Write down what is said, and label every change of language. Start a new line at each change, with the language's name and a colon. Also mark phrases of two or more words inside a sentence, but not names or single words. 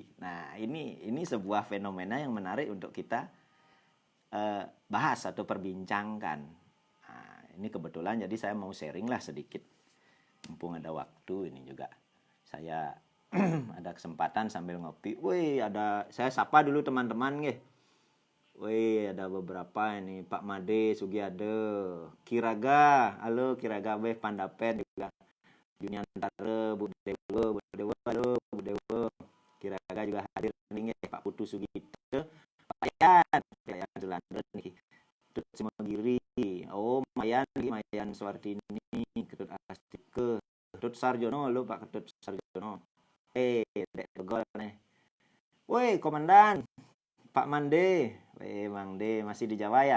Indonesian: Nah, ini sebuah fenomena yang menarik untuk kita bahas atau perbincangkan. Nah, ini kebetulan jadi saya mau sharing lah sedikit. Mumpung ada waktu ini juga. Saya ada kesempatan sambil ngopi. Saya sapa dulu teman-teman nggih. Ada beberapa ini, Pak Made Sugiade, Kiraga, halo Kiraga weh Pandapen juga, Junyantara, Bu Dewa, halo Bu Dewa, Kiraga juga hadir nih, Pak Putu Sugito, Pak Yan Sulandren nih, Ketut Simagiri, Mayan Suartini, Ketut Astike, Ketut Sarjono, halo Pak Ketut Sarjono, Dek Tegol nih, Komandan, Pak Mande, Mang De masih di Jawa ya.